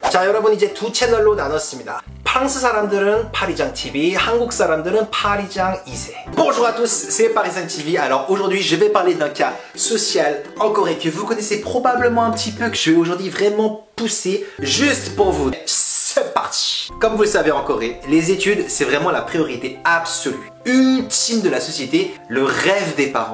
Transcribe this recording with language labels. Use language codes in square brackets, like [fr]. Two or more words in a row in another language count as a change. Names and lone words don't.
[ko] 자, 여러분 이제 두 채널로 나눴습니다. 프랑스 사람들은 파리장 TV, 한국 사람들은 파리장 2세. [fr] Bonjour à tous, c'est Parisien TV. Alors aujourd'hui, je vais parler d'un cas social en Corée que vous connaissez probablement un petit peu, que je vais aujourd'hui vraiment pousser juste pour vous. C'est parti. Comme vous le savez en Corée, les études, c'est vraiment la priorité absolue, ultime de la société, le rêve des parents.